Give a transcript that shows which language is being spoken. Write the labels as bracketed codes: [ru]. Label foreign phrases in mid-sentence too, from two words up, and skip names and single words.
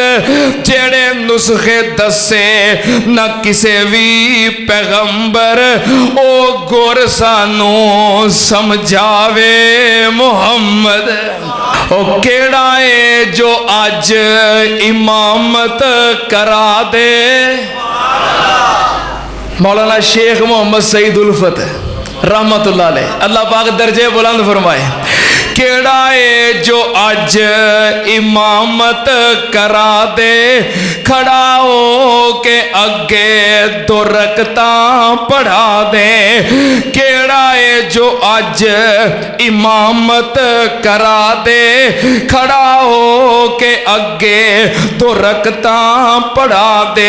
[pa] جیہڑے نسخے دسے نہ کسے بھی پیغمبر، او گر سانوں سمجھاوے محمد. او کیہڑا ہے جو اج امامت کرا دے? [ur] مولانا شیخ محمد سعید الفت [ar] رحمة الله عليه, [ur] اللہ پاک درجے بلند فرمائے. [pa] کیہڑا ہے جو اج امامت کرا دے، کھڑا ہو کے اگے دو رکعتاں پڑھا دے. کیہڑا ہے جو اج امامت کرا دے، کھڑا ہو کے اگے دو رکعتاں پڑھا دے.